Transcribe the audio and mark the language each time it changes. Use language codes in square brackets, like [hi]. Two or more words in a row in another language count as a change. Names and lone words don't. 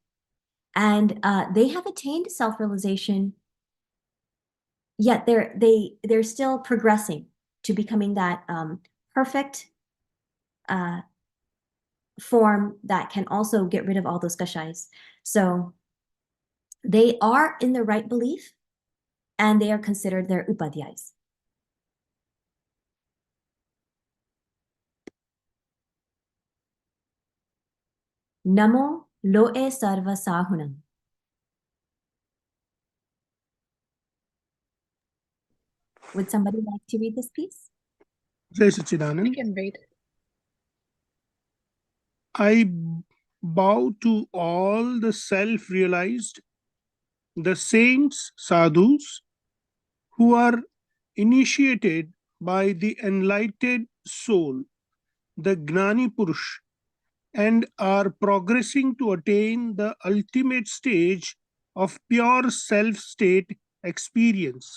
[en] And they have attained self-realization, yet they're still progressing to becoming that perfect form that can also get rid of all those kashais. So they are in the right belief, and they are considered their upadhyayas. [pra] Namo loe sarva sahunam. [en] Would somebody like to read this piece? [hi] Jai [en] I [hi] Sachidanand. [en] can read. I bow to all the self-realized, the saints, sadhus, who are initiated by the enlightened soul, the Gnani Purush, and are progressing to attain the ultimate stage of pure self-state experience.